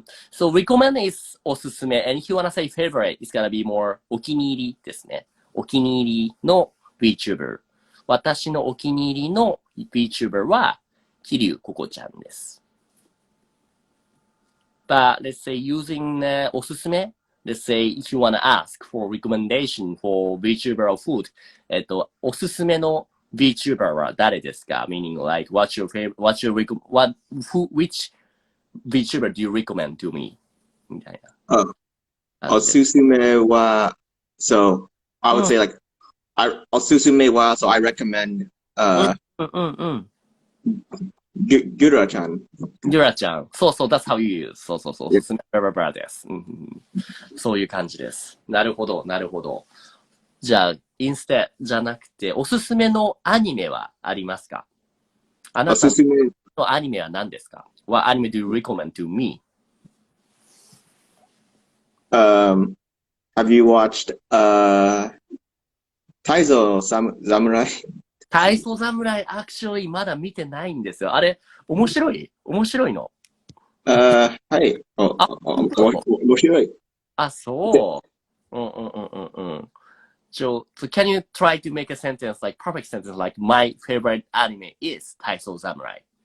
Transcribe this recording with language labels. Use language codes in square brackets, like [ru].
[en] So recommend is おすすめ and if you wanna say favorite, it's gonna be more [ja] お気に入りですね。お気に入りの VTuber。私のお気に入りの VTuber は、キリュウココちゃんです。 [en] But let's say using おすすめ let's say if you wanna ask for recommendation for VTuber or food, [ja] おすすめの VTuber は誰ですか？ [en] Meaning like, which VTuber do you recommend to me? [ja] みたいな。 Osusume wa. [en] So I would say like, [ja] osusume wa. [en] So I recommend [ja] うんうんうん。 Gura-chan. ゆらちゃん。そうそう、 [en] that's how you use. [ja] そうそうそう。お [en] Yes. [ja] すすめブラブラです。うんうんうんそういう感じです。なるほど、なるほど。じゃあ、インスタじゃなくて、おすすめのアニメはありますか？あなた Osusume. のアニメは何ですか？ [en] What anime do you recommend to me? Have you watched Taizo Samurai? [ja] 体操侍、actually まだ見てないんですよ。あれ、面白いの。はい。面白い。あ、そう。うんうんうんうんうん。 [en] So can you try to make a sentence, like perfect sentence, like my favorite anime is 体操侍?